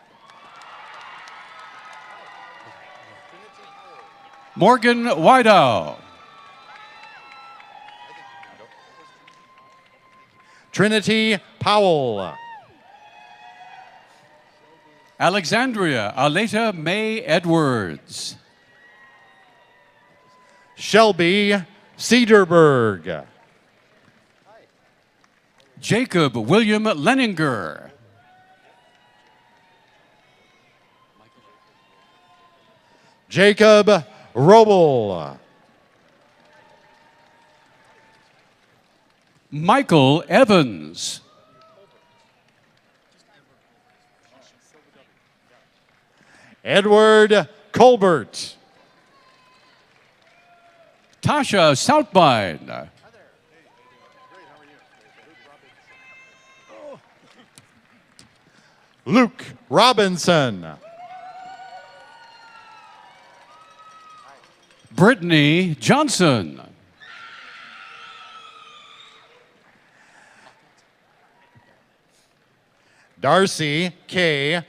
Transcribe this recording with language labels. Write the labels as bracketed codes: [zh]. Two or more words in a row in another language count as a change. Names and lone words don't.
[en] Morgan Widow. Trinity Powell. Alexandria Aleta May Edwards. Shelby Cedarberg. Jacob William Leninger. Jacob Roble. Michael Evans. Edward Colbert. Tasha Southbine. Luke Robinson. Brittany Johnson. Darcy K.